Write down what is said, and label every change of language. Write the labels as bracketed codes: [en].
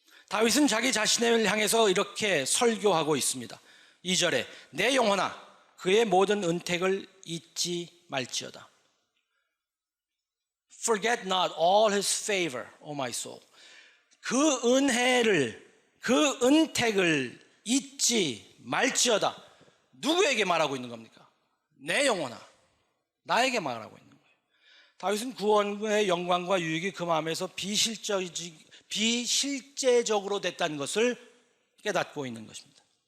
[ko] 다윗은 자기 자신을 향해서 이렇게 설교하고 있습니다. 2절에 내 영혼아 그의 모든 은택을 잊지 말지어다. [en] Forget not all his favor, O my soul. [ko] 그 은혜를, 그 은택을 잊지 말지어다. 누구에게 말하고 있는 겁니까? 내 영혼아, 나에게 말하고 있는 거예요. 다윗은 구원의 영광과 유익이 그 마음에서 비실제적으로 됐다는 것을 깨닫고 있는 것입니다.